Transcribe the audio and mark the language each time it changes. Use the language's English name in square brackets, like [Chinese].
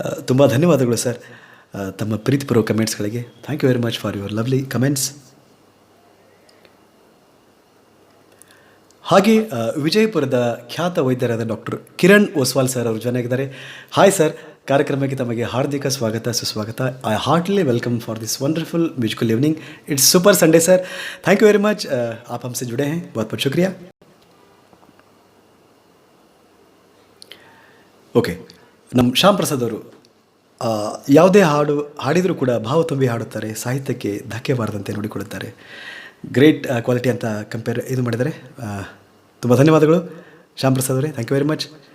[Kannada] ತುಂಬ ಧನ್ಯವಾದಗಳು ಸರ್ ತಮ್ಮ ಪ್ರೀತಿಪೂರ್ವಕ ಕಮೆಂಟ್ಸ್ಗಳಿಗೆ. [English] Thank you very much for your lovely comments. [Kannada] ಹಾಗೆ ವಿಜಯಪುರದ ಖ್ಯಾತ ವೈದ್ಯರಾದ ಡಾಕ್ಟರ್ ಕಿರಣ್ ಓಸ್ವಾಲ್ ಸರ್ ಅವರು ಜೊತೆಗಿದ್ದಾರೆ. ಹಾಯ್ ಸರ್, ಕಾರ್ಯಕ್ರಮಕ್ಕೆ ತಮಗೆ ಹಾರ್ದಿಕ ಸ್ವಾಗತ ಸುಸ್ವಾಗತ. [English] I heartily welcome for this wonderful musical evening. It's super Sunday sir. Thank you very much. [Hindi] आप हमसे जुड़े हैं, बहुत बहुत शुक्रिया. [Kannada] ಓಕೆ, ನಮ್ಮ ಶ್ಯಾಮ್ ಪ್ರಸಾದ್ ಅವರು ಯಾವುದೇ ಹಾಡಿದರೂ ಕೂಡ ಭಾವ ತುಂಬಿ ಹಾಡುತ್ತಾರೆ, ಸಾಹಿತ್ಯಕ್ಕೆ ಧಕ್ಕೆ ಬಾರದಂತೆ ನೋಡಿಕೊಳ್ಳುತ್ತಾರೆ. [English] great quality [Kannada] ಅಂತ ಇದು ಮಾಡಿದ್ದಾರೆ. ತುಂಬ ಧನ್ಯವಾದಗಳು ಶ್ಯಾಮ್ ಪ್ರಸಾದ್ ಅವರೇ, [English] Thank you very much.